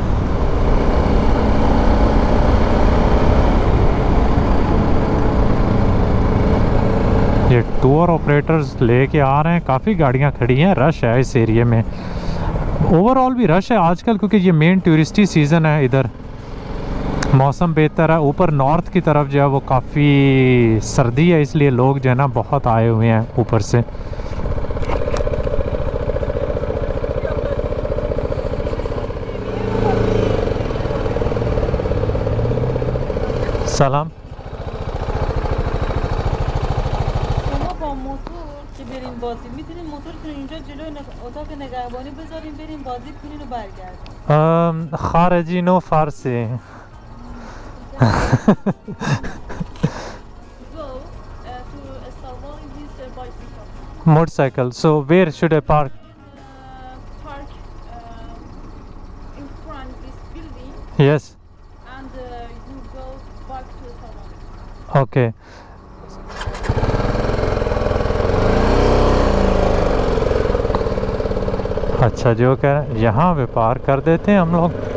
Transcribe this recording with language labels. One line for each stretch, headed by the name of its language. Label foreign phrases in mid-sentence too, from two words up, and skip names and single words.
Hindi: ये
English: tour operators
Hindi: लेके आ रहे हैं, काफ़ी गाड़ियाँ खड़ी हैं, रश है इस एरिया में, ओवरऑल भी रश है आजकल, क्योंकि ये
English: main touristy season
Hindi: है इधर, मौसम बेहतर है। ऊपर नॉर्थ की तरफ जो है वो काफ़ी सर्दी है, इसलिए लोग जो है ना बहुत आए हुए हैं ऊपर से।
Persian: سلام. شما با موتور که برین بازی میتونین موتورتون اینجا جلوی اتاق نگهبانی بذارین، برین بازی کنین و برگردین. خارجی نو فارسی.
English: Go to Istanbul in his bicycle. Motorcycle. So where should I park? Park in front this building Yes. and you go back to Istanbul. Okay.
Hindi: अच्छा जो कह रहे हैं यहाँ पे पार कर देते हैं हम लोग।